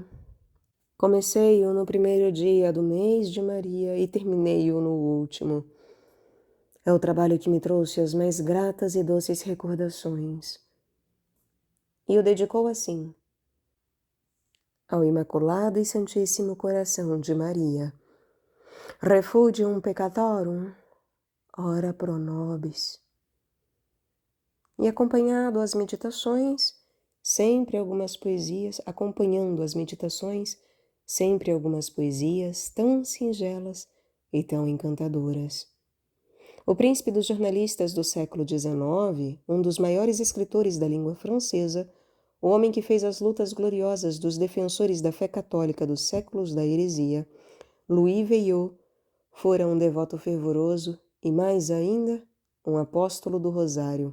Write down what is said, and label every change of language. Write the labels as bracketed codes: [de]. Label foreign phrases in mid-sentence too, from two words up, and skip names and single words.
[pt] Comecei-o no primeiro dia do mês de Maria e terminei-o no último. É o trabalho que me trouxe as mais gratas e doces recordações. E o dedicou assim: ao Imaculado e Santíssimo Coração de Maria. [la] Refugium peccatorum, ora pro nobis. [pt] E acompanhando as meditações, sempre algumas poesias tão singelas e tão encantadoras. O príncipe dos jornalistas do século XIX, um dos maiores escritores da língua francesa, o homem que fez as lutas gloriosas dos defensores da fé católica dos séculos da heresia, Louis Veuillot, fora um devoto fervoroso e, mais ainda, um apóstolo do Rosário.